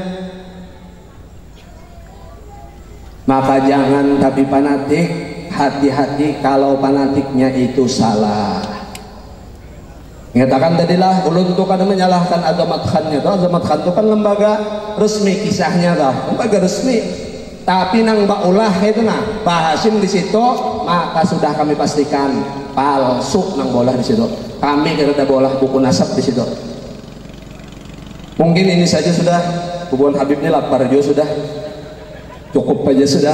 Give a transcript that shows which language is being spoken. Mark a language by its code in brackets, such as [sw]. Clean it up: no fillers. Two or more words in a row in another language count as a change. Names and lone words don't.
[bjn] Maka jangan tapi fanatik, hati-hati kalau fanatiknya itu salah. Mengatakan tadilah ulun itu kan menyalahkan Azamat Khan-nya. Azamat Khan itu kan lembaga resmi kisahnya dah, lembaga resmi. Tapi nang baulah itu nah, Pak Hashim di situ, maka sudah kami pastikan palsu nang bolah di situ. Kami kira ada bolah buku nasab di situ. Mungkin ini saja sudah. Hubungan Habib ini lapar juga sudah. Cukup aja sudah.